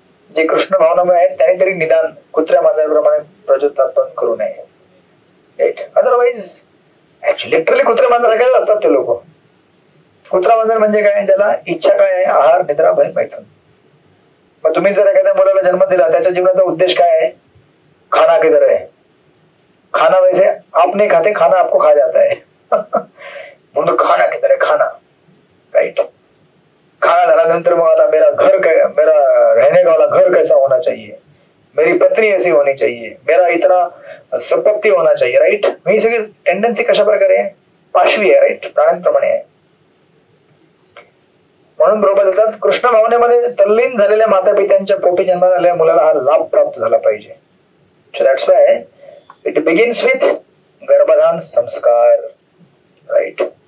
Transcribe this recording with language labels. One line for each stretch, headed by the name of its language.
Marathi: जे कृष्ण भावनामय आहेत त्यांनी तरी निदान कुत्र्या मांजराप्रमाणे प्रजोत्पादन करू नये. राईट. अदरवाईज ऍक्च्युली लिटरली कुत्रे मांजर ऐकायला असतात ते लोक. कुत्रा मांजर म्हणजे काय? ज्याला इच्छा काय आहे? आहार, निद्रा, भय, मैथुन. मग तुम्ही जर एखाद्या मुलाला जन्म दिला त्याच्या जीवनाचा उद्देश काय आहे?
Hindi: खाना किधर है, खाना वैसे आप नहीं खाते, खाना आपको खा जाता है. म्हणून खाना किधर है, खाना.
English: Right.
Marathi: खाना झाल्यानंतर मग आता
Hindi: मेरा रहने वाला घर कैसा होना चाहिए, मेरी पत्नी ऐसी होनी चाहिए, मेरा इतना संपत्ती होना चाहिए.
English: Right.
Marathi: ही सगळी टेंडन्सी कशा प्रकारे आहे? पाशवी आहे. राइट. प्राण्यांप्रमाणे आहे. म्हणून प्रभुपाद बोलतात कृष्ण भावनेमध्ये तल्लीन झालेल्या माता पित्यांच्या पोटी जन्माला आलेल्या मुलाला हा लाभ प्राप्त झाला पाहिजे.
English: So that's why it begins with Garbhadhan Sanskar. Right.